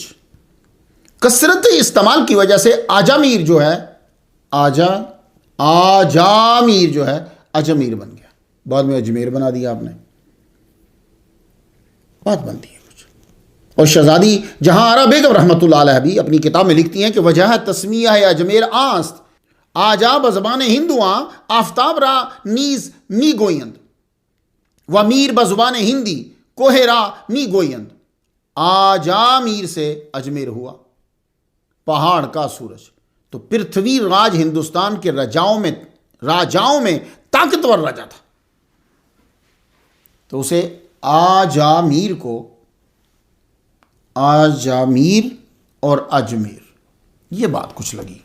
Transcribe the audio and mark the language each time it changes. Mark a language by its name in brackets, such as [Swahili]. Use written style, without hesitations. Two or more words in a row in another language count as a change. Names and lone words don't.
[Urdu] کثرت استعمال کی وجہ سے آجا میر جو ہے آجا میر جو ہے اجمیر بن گیا. بعد میں اجمیر بنا دیا آپ نے. بات بنتی ہے کچھ. اور شہزادی جہاں آرا بیگم رحمۃ اللہ علیہ بھی اپنی کتاب میں لکھتی ہیں کہ وجہ تسمیہ ہے اجمیر [Persian] آست آجا بزبان ہندواں آفتاب را نیز می گویند و میر بزبان ہندی کوہ را می گویند. [Urdu] آجا میر سے اجمیر ہوا، پہاڑ کا سورج. تو پرتھوی راج ہندوستان کے راجاؤں میں طاقتور راجا تھا، تو اسے آجامیر کو آجامیر اور اجمیر، یہ بات کچھ لگی.